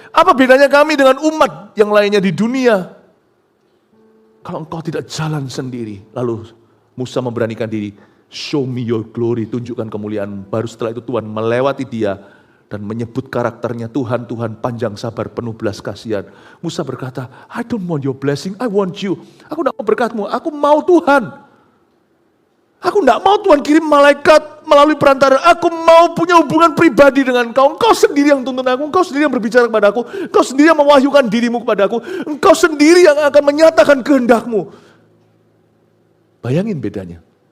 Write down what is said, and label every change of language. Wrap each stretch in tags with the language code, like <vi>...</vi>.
<id>Apa bedanya kami dengan umat yang lainnya di dunia? Kalau engkau tidak jalan sendiri. Lalu Musa memberanikan diri.</id> <en>Show me your glory,</en> <id>tunjukkan kemuliaan. Baru setelah itu Tuhan melewati dia dan menyebut karakternya Tuhan, Tuhan panjang sabar, penuh belas kasihan. Musa berkata,</id> <en>I don't want your blessing, I want you.</en> <id>Aku tidak mau berkatmu, aku mau Tuhan. Aku tidak mau Tuhan kirim malaikat melalui perantara. Aku mau punya hubungan pribadi dengan engkau. Engkau sendiri yang tuntun aku, engkau sendiri yang berbicara kepada aku, engkau sendiri yang mewahyukan dirimu kepada aku, engkau sendiri yang akan menyatakan kehendakmu. Bayangin bedanya.</id>